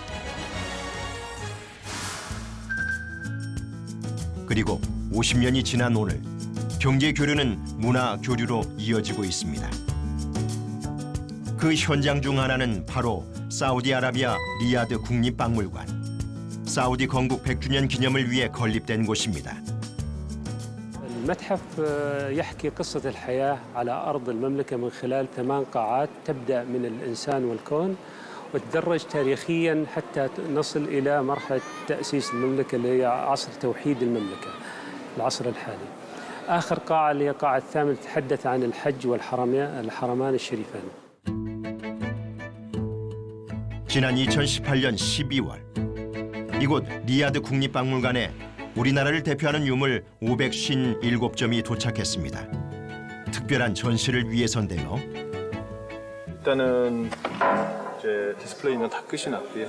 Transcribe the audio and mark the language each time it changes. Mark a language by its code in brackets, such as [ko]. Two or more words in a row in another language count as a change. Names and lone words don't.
[ko] 그리고 50년이 지난 오늘 경제 교류는 문화 교류로 이어지고 있습니다. 그 현장 중 하나는 바로 사우디아라비아 리야드 국립박물관. 사우디 건국 100주년 기념을 위해 건립된 곳입니다. [ar] المتحف يحكي قصة الحياة على أرض المملكة من خلال 8 قاعات تبدأ من الإنسان والكون وتدرج تاريخيا حتى نصل إلى مرحلة تأسيس المملكة اللي هي عصر توحيد المملكة العصر الحالي. آخر قاعة اللي هي قاعة الثامنة تتحدث عن الحج والحرمان الشريفان. [ko] 지난 2018년 12월 이곳 리야드 국립박물관에 우리나라를 대표하는 유물 557점이 도착했습니다. 특별한 전시를 위해서인데요. 일단은 이제 디스플레이는 다 끝이 났고요.